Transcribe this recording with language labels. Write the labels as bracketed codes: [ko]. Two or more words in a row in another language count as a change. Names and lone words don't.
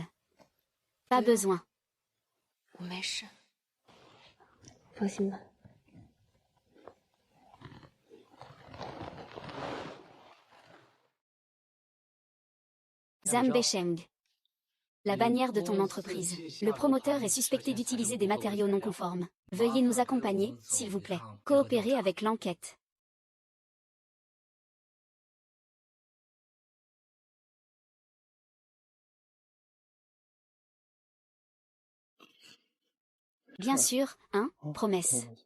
[fr] Pas besoin. [zh] 我没事。放心吧。 [fr] Zhang Besheng. La bannière de ton entreprise. Le promoteur est suspecté d'utiliser des matériaux non conformes. Veuillez nous accompagner, s'il vous plaît. Coopérer avec l'enquête. Bien sûr, hein, promesse.